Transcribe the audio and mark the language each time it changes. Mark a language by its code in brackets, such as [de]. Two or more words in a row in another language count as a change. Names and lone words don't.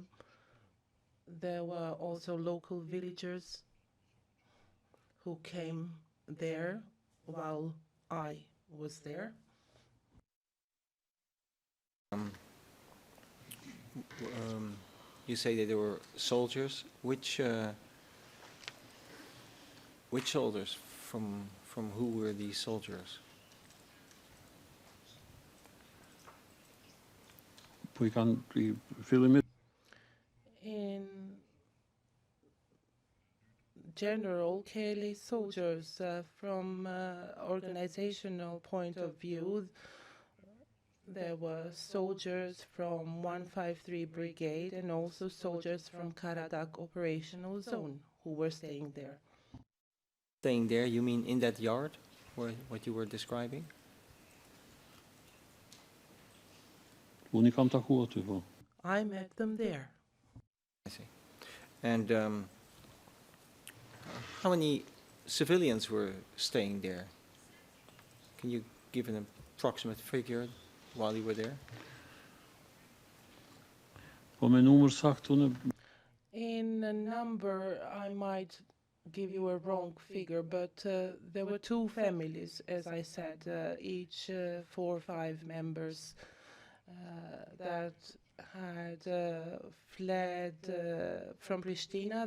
[en] There were also local villagers who came there while I was there. You say that there were soldiers. Which soldiers? From who were these soldiers? [sq] Po I kanë I fillimit. [en] In general, Kelly soldiers from organizational point of view, there were soldiers from 153 Brigade and also soldiers from Karadak Operational Zone who were staying there. Staying there, you mean in that yard, what you were describing? [sq] Unë I kam taku aty, po. [en] I met them there. I see. And how many civilians were staying there? Can you give an approximate figure while you were there? [sq] Po me numër sakt unë [en] In a number, I might give you a wrong figure, but there were 2 families, as I said, each 4 or 5 members that had fled from Pristina.